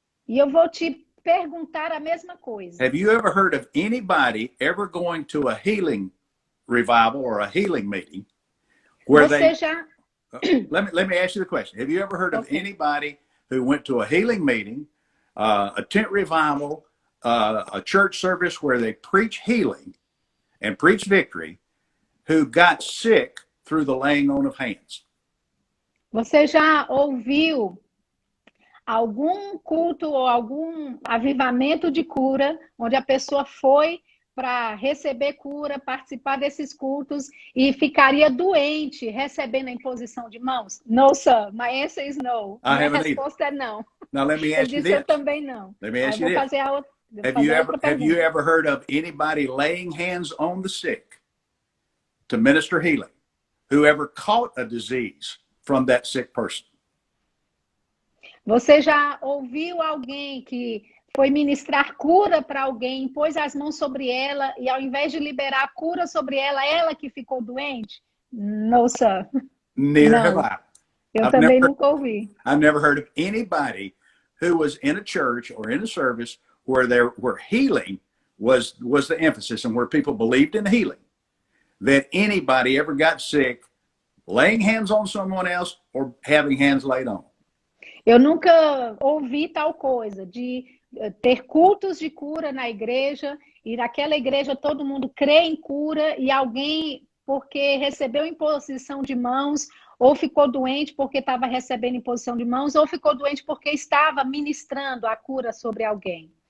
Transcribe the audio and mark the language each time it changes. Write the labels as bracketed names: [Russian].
[Portuguese] E eu vou te perguntar a mesma coisa. [English] Have you ever heard of anybody ever going to a healing revival or a healing meeting where [Portuguese] Você já... [English] let me ask you the question. Have you ever heard of anybody who went to a healing meeting, a tent revival, a church service where they preach healing and preach victory, who got sick through the laying on of hands? [Portuguese] Você já ouviu algum culto ou algum avivamento de cura, onde a pessoa foi para receber cura, participar desses cultos e ficaria doente recebendo a imposição de mãos? [English] No, sir. My answer is no. [Portuguese] Minha resposta é não. [English] Now let me ask you this. [Portuguese] Eu também não. [English] Let me ask you this. Have you ever heard of anybody laying hands on the sick to minister healing, who ever caught a disease from that sick person? [Portuguese] Você já ouviu alguém que foi ministrar cura para alguém, pôs as mãos sobre ela e ao invés de liberar a cura sobre ela, ela que ficou doente? [English] No, sir. Neither have I. [Portuguese] Eu também nunca ouvi. [English] I've never heard of anybody who was in a church or in a service where healing was the emphasis and where people believed in healing, that anybody ever got sick laying hands on someone else or having hands laid on. [Portuguese] Eu nunca ouvi tal coisa, de ter cultos de cura na igreja, e naquela igreja todo mundo crê em cura, e alguém, porque recebeu imposição de mãos, ou ficou doente porque estava recebendo imposição de mãos, ou ficou doente porque estava ministrando a cura sobre alguém.